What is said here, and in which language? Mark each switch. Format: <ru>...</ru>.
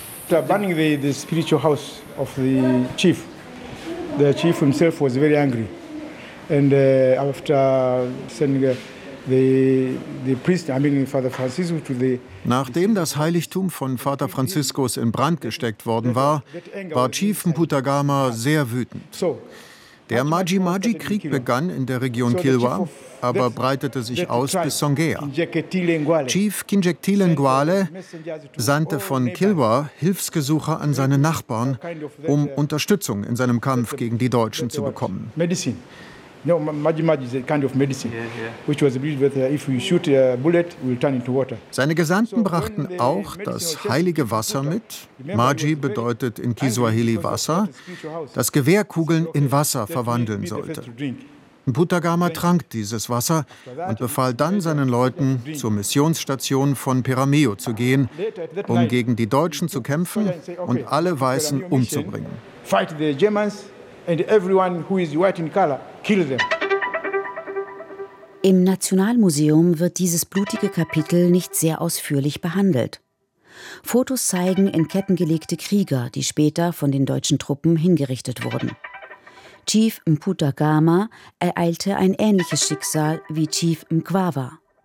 <en>After burning the spiritual house of the chief himself was very angry, and after sending</en> <de>Nachdem das Heiligtum von Vater Franziskus in Brand gesteckt worden war, war Chief Mputagama sehr wütend. Der Maji-Maji-Krieg begann in der Region Kilwa, aber breitete sich aus bis Songea. Chief Kinjektile Ngwale sandte von Kilwa Hilfsgesuche an seine Nachbarn, um Unterstützung in seinem Kampf gegen die Deutschen zu bekommen. Seine Gesandten brachten auch das heilige Wasser mit. Maji bedeutet in Kiswahili Wasser, das Gewehrkugeln in Wasser verwandeln sollte. Mputagama trank dieses Wasser und befahl dann seinen Leuten, zur Missionsstation von Peramiho zu gehen, um gegen die Deutschen zu kämpfen und alle Weißen umzubringen.</de> <en>And everyone who is white in color, kill them.</en> <de>Im Nationalmuseum wird dieses blutige Kapitel nicht sehr ausführlich behandelt. Fotos zeigen in Ketten gelegte Krieger, die später von den deutschen Truppen hingerichtet wurden. Chief Mputagama ereilte ein ähnliches Schicksal wie Chief Mkwawa.</de>